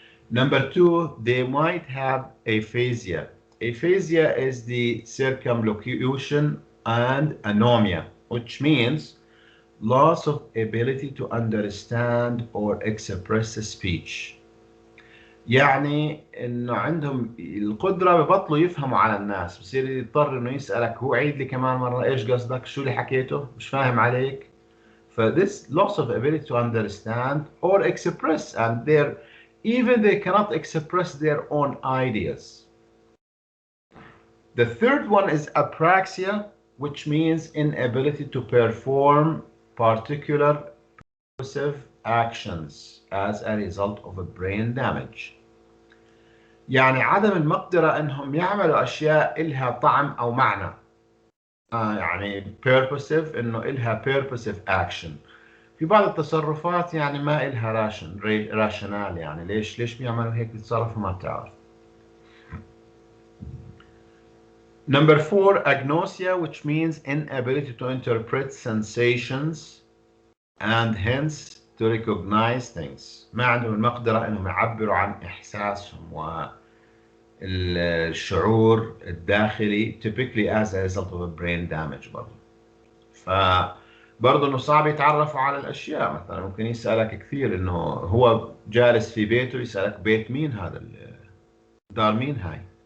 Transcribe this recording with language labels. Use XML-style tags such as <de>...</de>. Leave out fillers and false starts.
<en>Number two, they might have aphasia. Aphasia is the circumlocution and anomia, which means loss of ability to understand or express speech.</en> <ar>يعني انه عندهم القدرة ببطلوا يفهموا على الناس، بصير يضطر انه يسألك هو عيد لي كمان مرة ايش قصدك، شو اللي حكيته، مش فاهم عليك.</ar> <en>this loss of ability to understand or express, and even they cannot express their own ideas. The third one is apraxia, which means inability to perform particular perceptive actions as a result of a brain damage.</en> <ar>يعني عدم المقدرة انهم يعملوا اشياء الها طعم او معنى. يعني purposive انه الها purposive action. في بعض التصرفات يعني ما إلها راشنال، يعني ليش بيعملوا هيك بيتصرفوا ما بتعرف.</ar> <en>Number four, agnosia, which means inability to interpret sensations and hence to recognize things.</en> <ar>ما عندهم المقدرة انهم يعبروا عن احساسهم والشعور الداخلي</ar> <en>typically as a result of a brain damage</en> <ar>برضه. برضه انه صعب يتعرفوا على الاشياء. مثلا ممكن يسالك كثير انه هو جالس في بيته يسالك بيت مين هذا، دار مين هاي.</ar>